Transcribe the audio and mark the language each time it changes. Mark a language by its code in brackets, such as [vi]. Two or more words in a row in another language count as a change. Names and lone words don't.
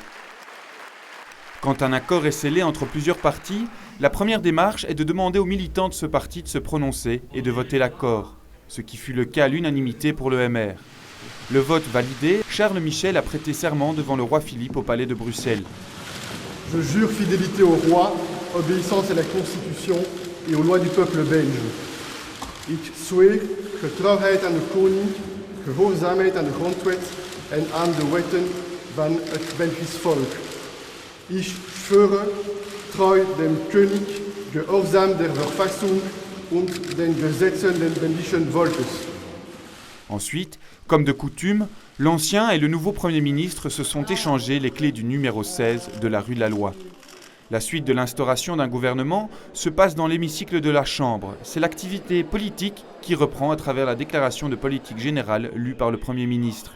[fr] Quand un accord est scellé entre plusieurs partis, la première démarche est de demander aux militants de ce parti de se prononcer et de voter l'accord, ce qui fut le cas à l'unanimité pour le MR. Le vote validé, Charles Michel a prêté serment devant le roi Philippe au palais de Bruxelles. Je jure fidélité au roi, obéissance à la Constitution et aux lois du peuple belge. [nl] Ich sue getrouwheid aan de koning, gehoorzaamheid aan de grondwet en aan de wetten van het Belgisch volk. [de] Ich schwöre, treu dem König, gehorsam der Verfassung und den Gesetzen des belgischen Volkes. [fr] Ensuite, comme de coutume, l'ancien et le nouveau Premier ministre se sont échangés les clés du numéro 16 de la rue de la Loi. La suite de l'instauration d'un gouvernement se passe dans l'hémicycle de la Chambre. C'est l'activité politique qui reprend à travers la déclaration de politique générale lue par le Premier ministre.